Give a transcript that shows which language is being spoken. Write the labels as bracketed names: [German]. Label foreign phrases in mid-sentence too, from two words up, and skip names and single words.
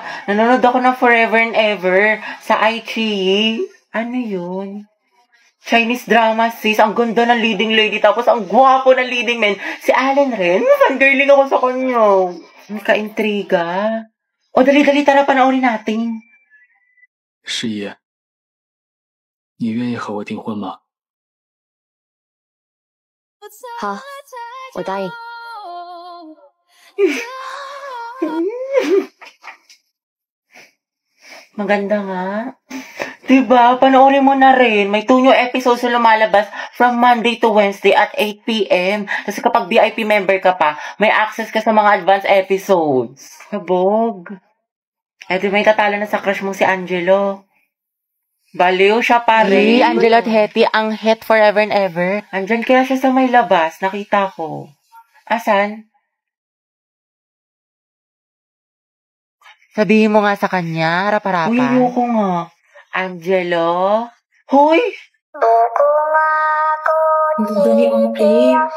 [Filipino] Nanonood ako ng Forever and Ever sa iQIYI. Ano yun? [English] Chinese drama, [Filipino] sis. Ang ganda ng [English] leading lady. [Filipino] Tapos ang gwapo ng [English] leading man. [Filipino] Si Allen rin. Fangirling ako sa kanya. Ang ka-intriga. O, dali-dali, tara, panoorin natin. [Chinese] 十一，你愿意和我订婚吗？好，我答应。 [Filipino] Maganda nga. Diba? Panoorin mo na rin. May 2 [English] new episodes [Filipino] na lumalabas [English] from Monday to Wednesday at 8 p.m. [Filipino] Kasi kapag [English] VIP member [Filipino] ka pa, may access ka sa mga [English] advanced episodes. [Filipino] Sabog. Di may tatalo na sa crush mo si Angelo. Baliw siya pa rin. Angelo at Hetty, ang [English] hit forever and ever. [Filipino] Andyan kaya siya sa may labas. Nakita ko. Asan? Sabihin mo nga sa kanya, harap-harapan. Uy, ayoko nga. Angelo? Hoy! Ang ganda ni Ate.